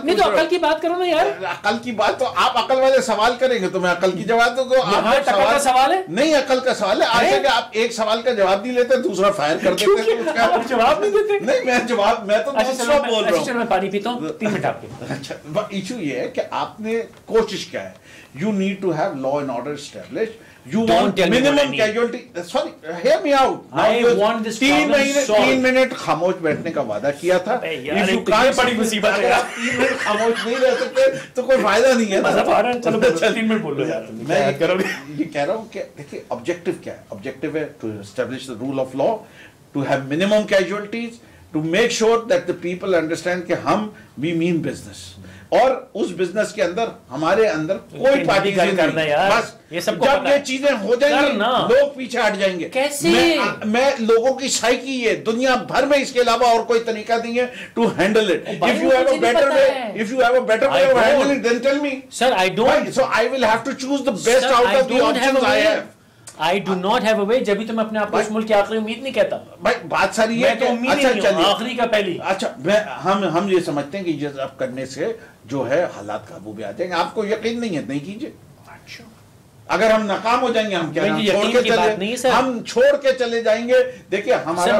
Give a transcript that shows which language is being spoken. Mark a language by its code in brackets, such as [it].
[ur] نہیں، تو عقل کی بات کرو نا یار، عقل کی بات تو آپ عقل والے سوال کریں گے تو میں عقل کی جواب دوں گا، سوال ہے نہیں عقل کا سوال ہے، آج کہ آپ ایک سوال کا جواب نہیں لیتے دوسرا فائر کر دیتے ہیں، جواب نہیں دیتے، نہیں میں جواب میں تو دوسرا بول رہا ہوں، میں پانی پیتا ہوں 3 منٹ آپ کے، اچھا ایشو یہ ہے کہ آپ نے کوشش کیا ہے، [en] you need to have law and order established, you want minimum casualty, sorry hear me out, I want this problem solved. [ur] 3 minute خاموش بیٹھنے کا وعدہ کیا تھا، [en] if you can't [ur] بڑی مصیبت ہے، 3 منٹ خاموش نہیں رہ سکتے تو کوئی فائدہ نہیں ہے، مزہ آ رہا ہے، چلو 3 منٹ بول لو یار، میں یہ کہہ رہا ہوں کہ دیکھیں آبجیکٹو کیا ہے، آبجیکٹو ہے [en] to establish the rule of law, to have minimum casualties, to make sure that the people understand [ur] کہ ہم [en] we mean business، [ur] اور اس بزنس کے اندر ہمارے اندر کوئی پارٹی نہیں، بس جب یہ چیزیں ہو جائیں گی لوگ پیچھے ہٹ جائیں گے، میں لوگوں کی سائیکی یہ دنیا بھر میں اس کے علاوہ اور کوئی طریقہ نہیں ہے [en] To handle it, if you have a better way of handling it then tell me, sir I don't, so I will have to choose the best out of the options I have. I do not have a way، [ur] جب بھی تو میں اپنے آپ کو اس ملک کی آخری امید نہیں کہتا، بھائی بات ساری ہے کہ اچھا چلیے آخری کا پہلی، اچھا ہم یہ سمجھتے ہیں کہ یہ اب کرنے سے جو ہے حالات قابو میں آ جائیں گے، آپ کو یقین نہیں ہے نہیں کیجئے، اگر ہم ناکام ہو جائیں گے ہم کیا ہم چھوڑ کے چلے جائیں گے، دیکھیں ہمارا